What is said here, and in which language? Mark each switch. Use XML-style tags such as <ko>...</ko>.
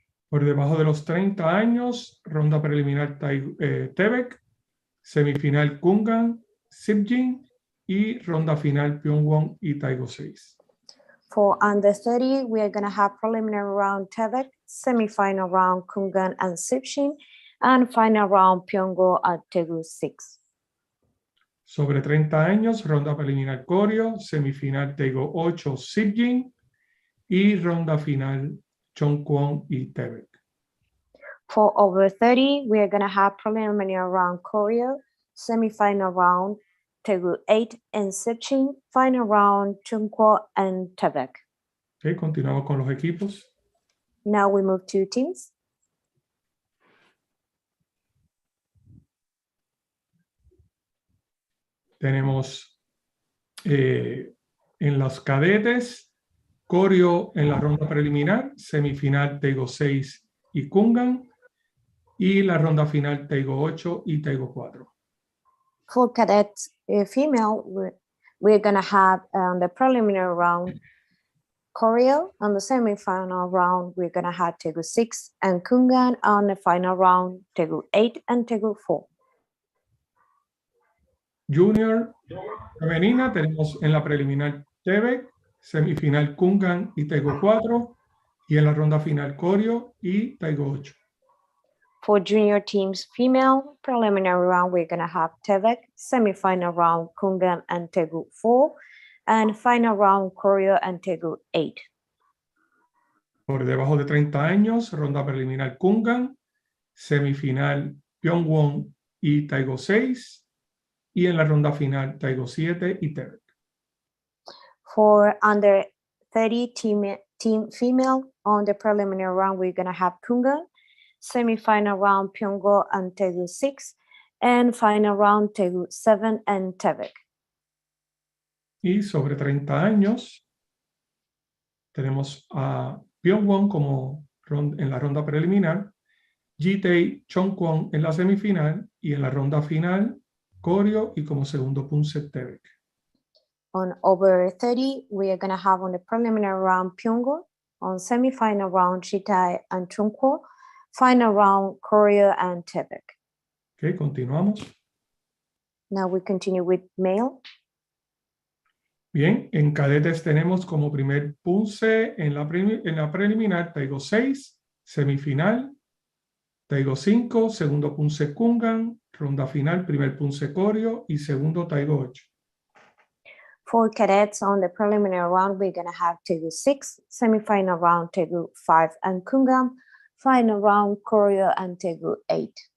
<es>Por debajo de los 30 años, ronda preliminar Tebek, semifinal Kungan, Sipjin y ronda final Pyeongwon y Taigo 6.</es> <en>For under 30, we are gonna have preliminary round Tebek, semi-final round Kungan and Sipshin, and final round Pyeongwon at Taegu 6.</en> <es>Sobre 30 años, ronda preliminar Koryo, semifinal Taigo 8 Sipjin y ronda final Chongkwon y Tebek.</es> <en>For over 30, we are gonna have preliminary round Korea, semi-final round Taegu 8 and Sipchin, final round Chungkwo and Tebek.</en> <es>Okay, continuamos con los equipos.</es> <en>Now we move to teams.</en> <es>Tenemos en los cadetes, Koryo en la ronda preliminar, semifinal Taigo 6 y Kungan, y la ronda final Taigo 8 y Taigo 4.</es> <en>For cadets female, we're gonna have the preliminary round Korea. On the semi-final round, we're gonna have Taegu 6 and Kungan. On the final round, Taegu 8 and Taegu 4.</en> <es>Junior femenina tenemos en la preliminar Tebek, semifinal Kungan y Taigo 4, y en la ronda final Koryo y Taigo 8.</es> <en>For junior teams female, preliminary round, we're gonna have Tebek, semi-final round Kungan and Taegu 4, and final round Korea and Taegu 8.</en> <es>Por debajo de 30 años, ronda preliminar Kungan, semifinal Pyeongwon y Taigo 6, y en la ronda final Taigo 7 y Tebek.</es> <en>For under 30 team female, on the preliminary round, we're gonna have Kungan, semi-final round Pyeongwon and Taegu 6, and final round Taegu 7 and Tebek.</en> <es>Y sobre 30 años, tenemos a Pyeongwon como en la ronda preliminar, Jitae Chongkwon en la semifinal, y en la ronda final Koryo y como segundo Poomsae Tebek.</es> <en>On over 30, we are gonna have on the preliminary round Pyeongwon, on semi-final round Jitae and Chungkwo, final round Korea and Tebek.</en> <es>Okay, continuamos.</es> <en>Now we continue with male.</en> <es>Bien, en cadetes tenemos como primer Poomsae en la preliminar Taigo 6, semifinal, Taigo 5, segundo Poomsae Kungan, ronda final, primer Poomsae Koryo y segundo Taigo 8.</es> <en>For cadets on the preliminary round, we're gonna have Taegu 6, semi-final round Taegu 5 and Kungan, final round Korea and Taegu 8.</en>